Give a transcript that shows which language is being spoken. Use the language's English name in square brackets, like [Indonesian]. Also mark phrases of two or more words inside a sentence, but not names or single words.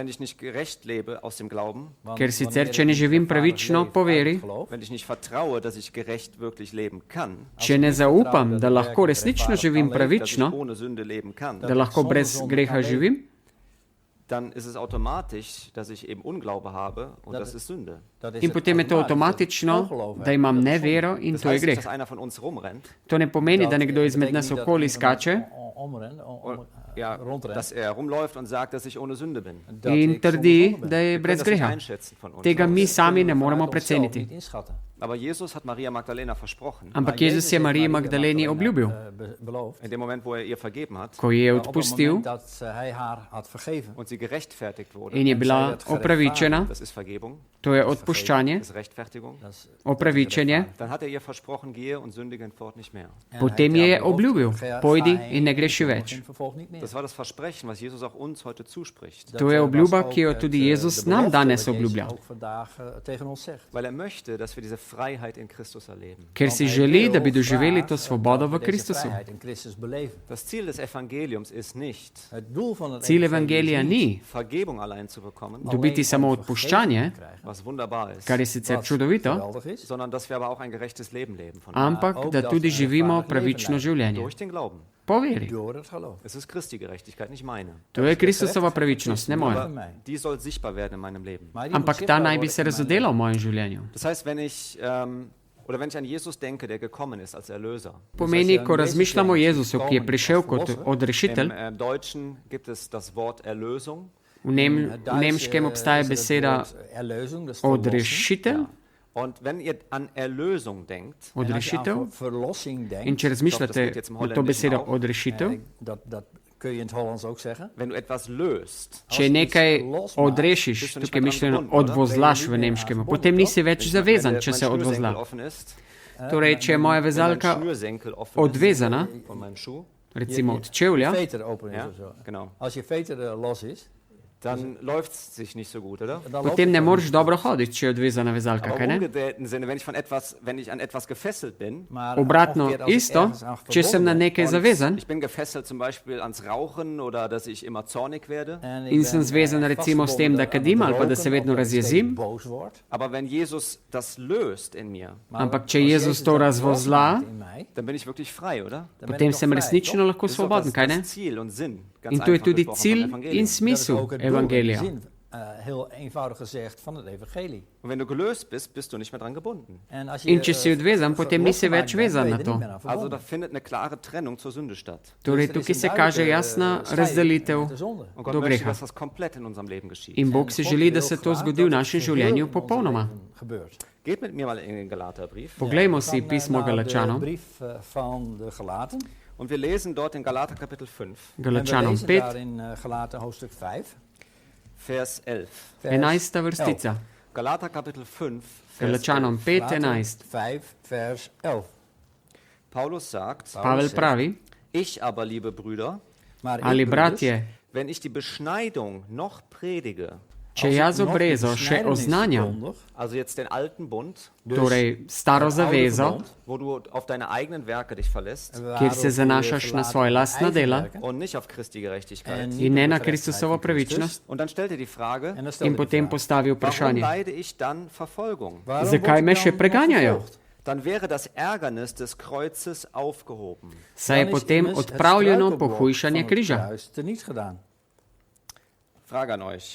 [Slovenian] Ker sicer, če ne živim pravično po veri, če ne zaupam, da lahko resnično živim pravično, da lahko brez greha živim, in potem je to avtomatično, da imam nevero in to je greh. To ne pomeni, da nekdo izmed nas okoli skače [German] dass er rumläuft und sagt, dass ich ohne Sünde bin. [Slovenian] In trdi, da je [German] Wir können [Slovenian] brez [German] das nicht [Slovenian] greha. [German] einschätzen von uns [Slovenian] Tega mi [German] aus. [Slovenian] sami ne moremo preceniti. [German] Aber Jesus hat Maria Magdalena versprochen, [Slovenian] Ampak Jezus je Mariji Magdaleni obljubil, [German] in dem Moment, wo er ihr vergeben hat [Slovenian] ko je odpustil [German] und sie gerechtfertigt wurde, [Slovenian] in je bila opravičena, [German] das ist Vergebung, [Slovenian] to je odpuščanje, [German] das ist Rechtfertigung, [Slovenian] opravičenje, [German] dann hat er ihr versprochen, gehe und sündige fort nicht mehr. [Slovenian] potem je obljubil, pojdi in ne greši več. [German] Das war das Versprechen, was Jesus auch uns heute zuspricht, [Slovenian] To je obljuba, ki jo tudi Jezus nam danes obljublja, [German] weil er möchte, dass wir diese Freiheit in Christus erleben. [Slovenian] ker si želi, da bi doživeli to svobodo v Kristusu. [German] Das Ziel des Evangeliums ist nicht, [Slovenian] Cilj evangelija ni [German] Vergebung allein zu bekommen, [Slovenian] dobiti samo odpuščanje, [German] was wunderbar ist, [Slovenian] kar je sicer čudovito, [German] sondern dass wir aber auch ein gerechtes Leben leben von [Slovenian] ampak da tudi živimo pravično življenje. [German] durch den Glauben. [Slovenian] Po veri. [German] Es ist Christi Gerechtigkeit, nicht meine. [Slovenian] To je Kristusova pravičnost, ne moja. [German] Die soll sichtbar werden in meinem Leben. [Slovenian] Ampak ta naj bi se razodela v mojem življenju. [German] Das heißt, wenn ich an Jesus denke, der gekommen ist als Erlöser. [Slovenian] Pomeni, ko razmišljamo o Jezusu, ki je prišel kot odrešitelj, [German] Im Deutschen gibt es das Wort Erlösung. [Slovenian] v nemškem obstaja beseda odrešitelj, [German] Und wenn ihr an Erlösung denkt, [Slovenian] odrešitev, in če razmišljate o to besedo odrešitev, [German] wenn du etwas löst, [Slovenian] če nekaj odrešiš, tukaj mišljeno odvozlaš v nemškem, potem nisi več zavezan, če se odvozla. Torej, če je moja vezalka odvezana, [German] von meinem Schuh, [Slovenian] recimo od čevlja, [German] ja, genau, dann läuft es sich nicht so gut, oder? [Slovenian] potem ne moreš dobro hoditi, če je odvezana vezalka, [German] Aber [Slovenian] kaj [German] im [Slovenian] ne? [German] umgekehrten Sinne, wenn ich an etwas gefesselt bin, [Slovenian] Obratno isto, če sem na nekaj zavezan [German] ich bin gefesselt zum Beispiel ans Rauchen oder dass ich immer zornig werde, [Slovenian] in sem zvezan recimo s tem, da kadim ali pa da se vedno razjezim, [German] aber wenn Jesus das löst in mir, [Slovenian] ampak če Jezus to razvozla, [German] dann bin ich wirklich frei, oder? [Slovenian] potem sem resnično lahko [German] Das ist doch [Slovenian] svoboden, kaj ne? [German] das Ziel und Sinn, ganz [Slovenian] In to je [German] einfach [Slovenian] tudi [German] gesprochen, [Slovenian] cilj [German] vom Evangelium. [Slovenian] in smisel evangelija. [Dutch] Heel eenvoudig gezegd van het evangelie. [German] Und wenn du gelöst bist, bist du nicht mehr dran gebunden. [Slovenian] In če si odvezan, potem nisi več vezan na to. [German] Also da findet eine klare Trennung zur Sünde statt. [Slovenian] Torej tukaj se kaže jasna razdelitev [German] Und Gott [Slovenian] do [German] möchte, [Slovenian] greha. [German] dass das komplett in unserem Leben geschieht. [Slovenian] In Bog si želi, da se to zgodi v našem življenju popolnoma. [German] Geht mit mir mal in den Galaterbrief. [Slovenian] Poglejmo si pismo Galačanom, [Dutch] brief van de Galaten. [German] Und wir lesen dort in Galater Kapitel 5, [Dutch] En we [Slovenian] Galačanom [Dutch] lezen 5, daar in Galaten hoofdstuk 5. [German] Vers 11. [Slovenian] 11. vrstica. [German] Galater Kapitel 5, Vers [Slovenian] Galačanom 11. 5, 11. [Dutch] 5, vers 11. [German] Paulus sagt, [Slovenian] Pavel pravi, [German] ich aber, liebe Brüder, [Dutch] Maar ik, [Slovenian] ali [Dutch] broeders, [Slovenian] bratje, [German] wenn ich die Beschneidung noch predige, [Slovenian] če jaz obrezo še oznanjam, [German] also jetzt den alten Bund, [Slovenian] torej staro zavezo, [German] wo du auf deine eigenen Werke dich verlässt [Slovenian] kjer se zanašaš na svoje lastna dela [German] und nicht auf Christi Gerechtigkeit. [Slovenian] in ne na Kristusovo pravičnost, [German] Und dann stellt er die Frage, [Slovenian] in potem postavi [German] warum [Slovenian] vprašanje, [German] leide ich dann Verfolgung? [Slovenian] zakaj me še preganjajo? [German] Dann wäre das Ärgernis des Kreuzes aufgehoben. [Slovenian] Saj je potem odpravljeno pohujšanje križa. [German] Frage an euch.